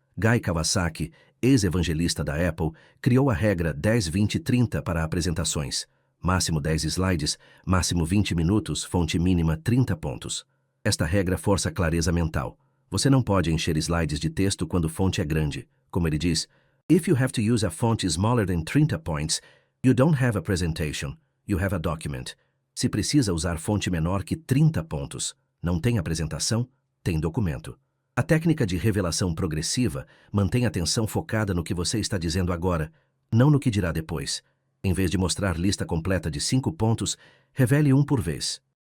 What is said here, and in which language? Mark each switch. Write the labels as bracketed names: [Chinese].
[Portuguese] Guy Kawasaki, ex-evangelista da Apple, criou a regra 10-20-30 para apresentações. Máximo 10 slides, máximo 20 minutos, fonte mínima 30 pontos. Esta regra força a clareza mental. Você não pode encher slides de texto quando fonte é grande. Como ele diz, [English] "If you have to use a font smaller than 30 points, you don't have a presentation, you have a document." [Portuguese] Se precisa usar fonte menor que 30 pontos, não tem apresentação, tem documento. A técnica de revelação progressiva mantém a atenção focada no que você está dizendo agora, não no que dirá depois. Em vez de mostrar lista completa de 5 pontos, revele um por vez.